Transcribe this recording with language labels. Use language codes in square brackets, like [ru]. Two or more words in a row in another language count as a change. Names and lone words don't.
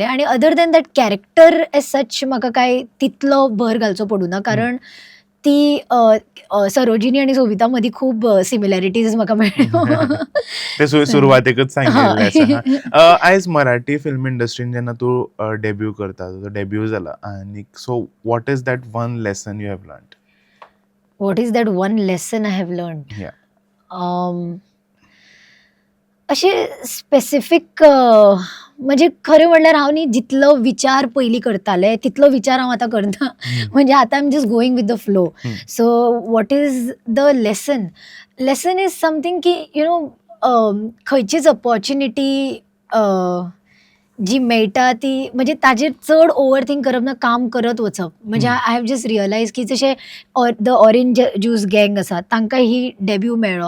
[kok] आणि [en] other than that character as such [kok] म्हाका काय तितलो भर घालचो पडूना. कारण ती सरोजिनी आणि सोबिता मदीं खूब सिमिलॅरिटीज म्हाका मेळ्ळ्यो. ते सुरवातेकच सांगिल्लें आसा. आयज मराठी फिल्म इंडस्ट्रीन जेन्ना तूं डेब्यू करता, तुजो डेब्यू जाला, आनी [en] so what is that one lesson you have learned? What is that one lesson I have learned? [kok] अशें स्पेसिफीक म्हणजे खरें म्हणल्यार हांव न्ही जितलो विचार पयलीं करतालें तितलो विचार हांव आतां करना. [en] म्हणजे आतां I am just going with the flow. So what is the lesson? lesson is something [kok] की खंयचीच अपॉर्च्युनिटी जी मेळटा ती म्हणजे ताजेर चड [en] over think [kok] करप ना, काम करत वचप. म्हणजे [en] I have just realised [kok] की जशें द ऑरेंज ज्यूस गँग आसा तांकां ही डेब्यू मेळ्ळो.